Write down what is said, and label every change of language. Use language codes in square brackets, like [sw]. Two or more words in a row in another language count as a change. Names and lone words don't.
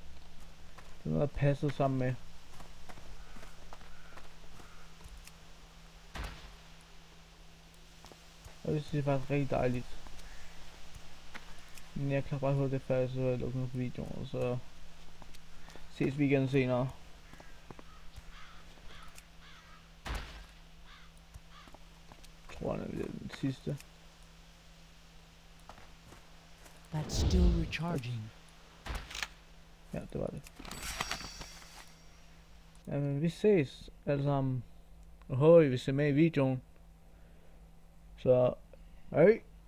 [da] Det er noget, der passede sammen med. Og det synes jeg faktisk rigtig dejligt. Men jeg kan bare høre det færdigt, så jeg lukker noget på videoen, og så ses vi igen senere. Jeg tror, det er den sidste. [en] That's still recharging. [da] Ja, det var det. Jamen, vi ses alle sammen. Og håber I vil se med i videoen. Så, hej!